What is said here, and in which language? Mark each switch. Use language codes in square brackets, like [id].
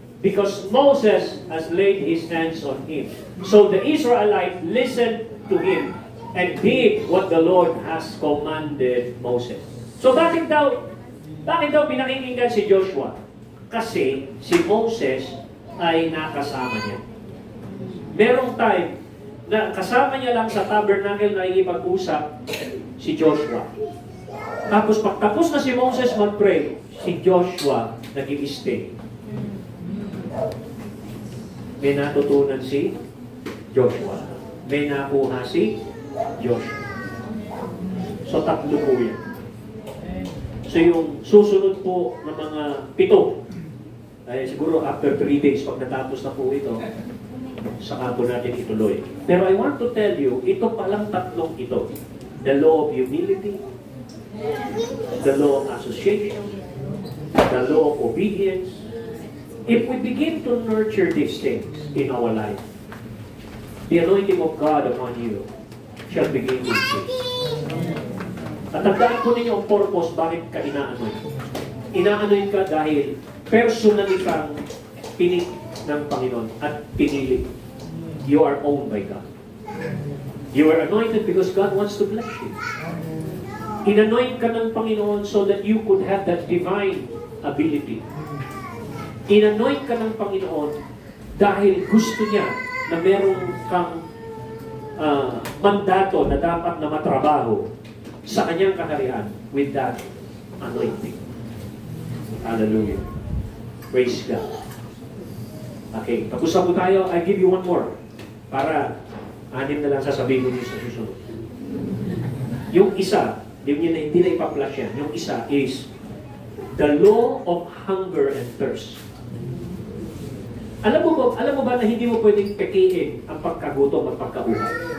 [en] Because Moses has laid his hands on him. So the Israelites listened to him and did what the Lord has commanded Moses. [tl] So bakit daw pinakinggan si Joshua? Kasi si Moses ay nakasama niya. Merong time na kasama niya lang sa tabernacle na ikipag-usap si Joshua. Tapos pagtapos na si Moses mag-pray, si Joshua nag-i-stay. May natutunan si Joshua. May nakuha si Joshua. So 3 po yan. So yung susunod po ng mga 7, ay siguro after 3 days, pag natapos na po ito, saka po natin ituloy. Pero [en] I want to tell you, [tl] ito palang 3 ito. [en] The law of humility, the law of association, the law of obedience. If we begin to nurture these things in our life, the anointing of God upon you shall begin to increase. [tl] At tandaan po ninyo ang purpose, bakit ka inaanoy. Inaanoy ka dahil personally kang pinik ng Panginoon at pinili. [en] You are owned by God. You are anointed because God wants to bless you. [tl] Inanoint ka ng Panginoon [en] so that you could have that divine ability. [tl] Inanoint ka ng Panginoon dahil gusto niya na meron kang mandato na dapat na matrabaho sa kanyang kaharian [en] with that anointing. [tl] Hallelujah. Praise God. Okay, tapos na po tayo. [en] I give you one more. [tl] Para 6 na lang sasabihin ko niyo sa susunod. Yung isa, hindi na ipa-flash yan. Yung isa [en] is the law of hunger and thirst. [tl] Alam mo ba na hindi mo pwedeng pekiin ang pagkagutom at pagkauhaw?